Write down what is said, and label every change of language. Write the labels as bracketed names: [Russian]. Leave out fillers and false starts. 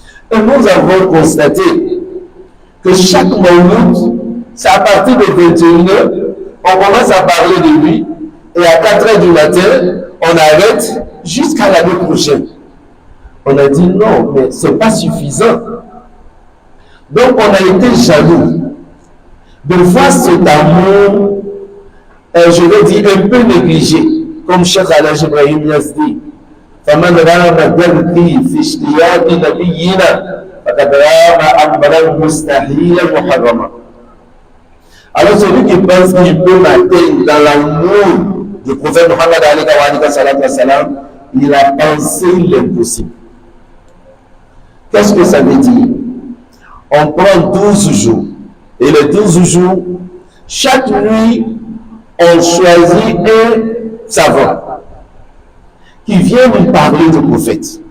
[French] Et nous avons constaté que chaque moment, c'est à partir de 21h, on commence à parler de lui, et à 4h du matin, on arrête jusqu'à l'année prochaine. On a dit non, mais ce n'est pas suffisant. Donc on a été jaloux de voir cet amour, je vais dire, un peu négligé, comme Cheikh Alhaj Ibrahim Niass dit. [Arabic] فمن رام دربي في اشتياق نبينا فقد رام أمرا مستحيلا محرما. [French] Alors celui qui pense qu'il peut m'atteindre dans l'amour du prophète Muhammad il a pensé l'impossible. Qu'est-ce que ça veut dire? On prend 12 jours et les 12 jours, chaque nuit on choisit un savant qui vient nous parler du prophète.